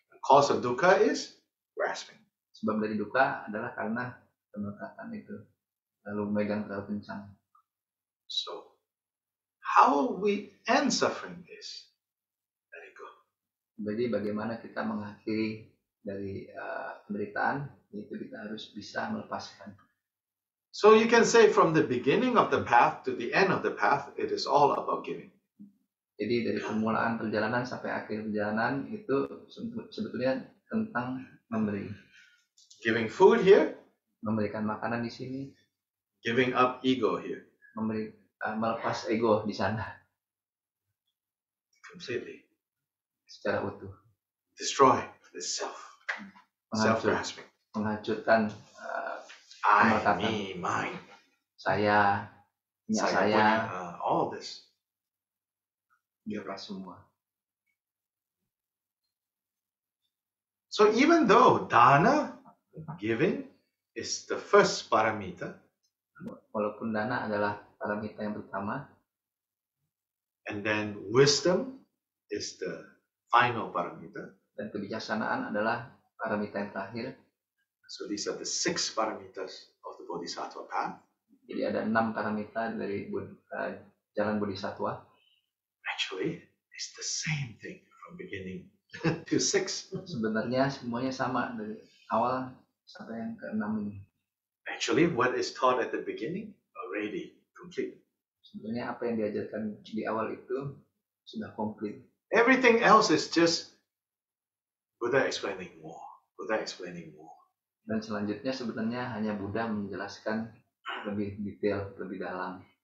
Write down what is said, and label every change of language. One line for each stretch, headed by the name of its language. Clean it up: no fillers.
English: Cause of dukkha is grasping.
Indonesian: Sebab dari dukkha adalah karena pemelekatan itu, lalu megang terlalu kencang.
English: So, how we end suffering is let it go.
Indonesian: Jadi bagaimana kita mengakhiri dari penderitaan, itu kita harus bisa melepaskan.
English: So you can say from the beginning of the path to the end of the path, it is all about giving.
Indonesian: Jadi dari permulaan perjalanan sampai akhir perjalanan itu sebetulnya tentang memberi.
English: Giving food here,
Indonesian: memberikan makanan di sini.
English: Giving up ego here.
Indonesian: Melepas ego di sana.
English: Completely.
Indonesian: Secara utuh.
English: Destroy the self. Self-grasping.
Indonesian: Menghancurkan
English: I, me, mine.
Indonesian: Saya, punya saya.
English: All this.
Indonesian: Dilepas semua.
English: So even though dana, giving, is the first paramita.
Indonesian: Walaupun dana adalah paramita yang pertama.
English: And then wisdom is the final paramita.
Indonesian: Dan kebijaksanaan adalah paramita yang terakhir.
English: So these are the 6 paramitas of the Bodhisattva path.
Indonesian: Jadi ada 6 paramita dari jalan Bodhisattva.
English: Actually, it's the same thing from beginning to 6.
Indonesian: Sebenarnya semuanya sama dari awal sampai yang ke-6 ini.
English: Actually, what is taught at the beginning already complete.
Indonesian: Sebenarnya apa yang diajarkan di awal itu sudah komplit.
English: Everything else is just Buddha explaining more.
Indonesian: Dan selanjutnya sebenarnya hanya Buddha menjelaskan lebih detail, lebih dalam.